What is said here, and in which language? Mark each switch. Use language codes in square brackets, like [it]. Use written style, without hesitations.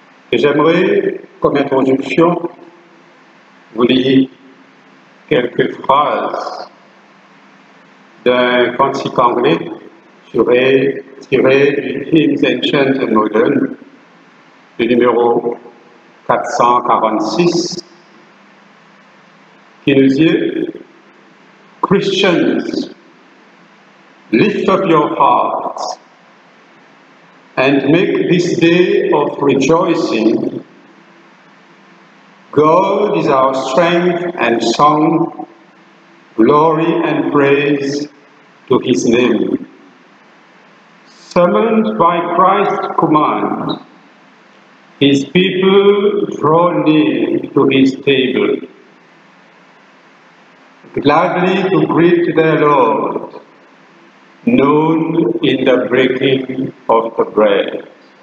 [fr] Et j'aimerais, comme introduction, vous lire quelques phrases d'un cantique anglais tiré du Hymns Ancient and Modern, le numéro 446, qui nous dit [en] « Christians, lift up your hearts and make this day of rejoicing. God is our strength and song, glory and praise to his name. Summoned by Christ's command, his people draw near to his table, gladly to greet their Lord, known in the breaking of the bread. »